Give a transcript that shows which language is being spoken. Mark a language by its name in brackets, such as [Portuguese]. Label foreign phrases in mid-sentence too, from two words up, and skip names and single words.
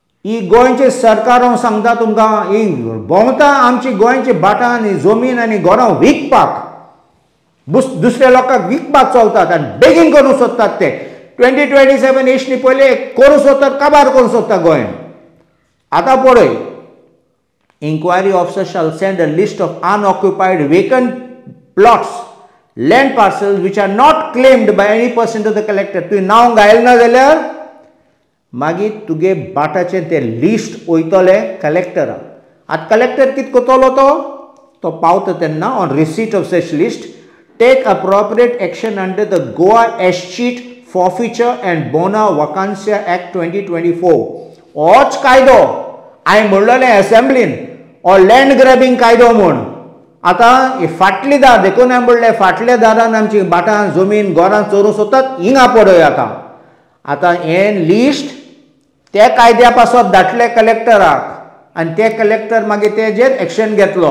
[Konkani] ही गोंयचे सरकार हांव सांगता तुमकां ही भोंवता आमची गोंयची भाटां आनी जमीन आनी घरां विकपाक दुसऱ्या लोकांक विकपाक चलतात आनी बेगीन करूंक सोदतात ते 2027 इश्टी पयले करूंक सोदतात काबार करूंक सोदता गोंय आतां पळय [English] inquiry officer shall send a list of unoccupied vacant plots land parcels which are not claimed by any person to the collector [Konkani] तुवें नांव घायल ना जाल्यार मागीर तुगे बाटाचें तें लिस्ट वयतलें कलेक्टराक आतां कलेक्टर कितें करतलो तो पावता तेन्ना [English] on receipt of such list take appropriate action under the Goa Escheat Forfeiture and Bona Vacancia Act 2024 [Konkani] होच कायदो हांवें म्हणलेलें असेंब्लीन हो [English] land grabbing [Konkani] कायदो म्हूण आतां फाटली दार देखून हांवें म्हणलें फाटल्या दारान आमची बाटां जमीन घरां चोरूंक सोदतात हिंगा पळय आतां हें लिस्ट त्या कायद्या पासत धाडटले कलेक्टराक आनी ते कलेक्टर मागीर तेजेर एक्शन घेतलो